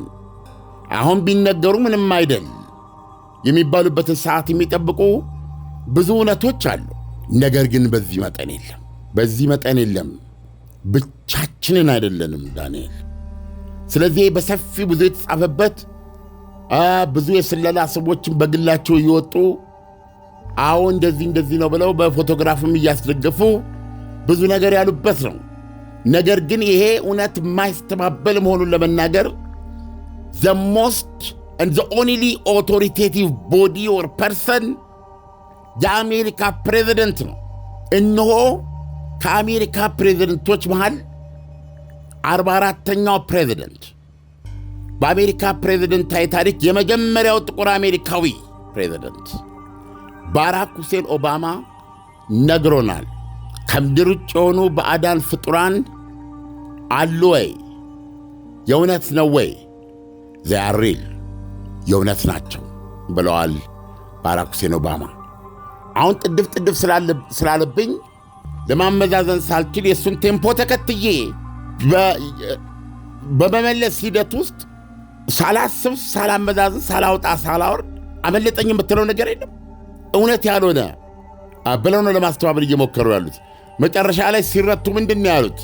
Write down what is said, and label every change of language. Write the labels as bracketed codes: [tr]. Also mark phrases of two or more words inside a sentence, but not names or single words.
[am] አሁን ቢነገሩ ምንም አይደል የሚባሉበትን ሰዓት የሚጠብቁ ብዙ እውነቶች አሉ። ነገር ግን በዚህ መጠን የለም። ብቻችንን አይደለንም ዳንኤል። ስለዚህ በሰፊ ብዙ የተጻፈበት ብዙ የስለላ ሰዎችን በግላቸው እየወጡ አሁን እንደዚህ ነው ብለው በፎቶግራፍም እያስደገፉ ብዙ ነገር ያሉበት ነው። ነገር ግን ይሄ እውነት የማይስተባበል መሆኑን ለመናገር [en] the most and the only authoritative body or person [am] የአሜሪካ ፕሬዚደንት ነው። እነሆ ከአሜሪካ ፕሬዚደንቶች መሃል 44ኛው ፕሬዚደንት በአሜሪካ ፕሬዚደንታዊ ታሪክ የመጀመሪያው ጥቁር አሜሪካዊ ፕሬዚደንት ባራክ ሁሴን ኦባማ ነግሮናል። ከምድር ውጭ የሆኑ ባዕዳን ፍጡራን አሉ ወይ? የእውነት ነው ወይ? [en] they are real [am] የእውነት ናቸው ብለዋል ባራክ ሁሴን ኦባማ። አሁን ጥድፍ ስላለብኝ ለማመዛዘን ሳልችል የሱን ቴምፖ ተከትዬ በመመለስ ሂደት ውስጥ ሳላስብ ሳላመዛዘን ሳላውጣ ሳላወርድ አመለጠኝ የምትለው ነገር የለም። እውነት ያልሆነ ብለው ነው ለማስተባበል እየሞከሩ ያሉት። መጨረሻ ላይ ሲረቱ ምንድን ነው ያሉት?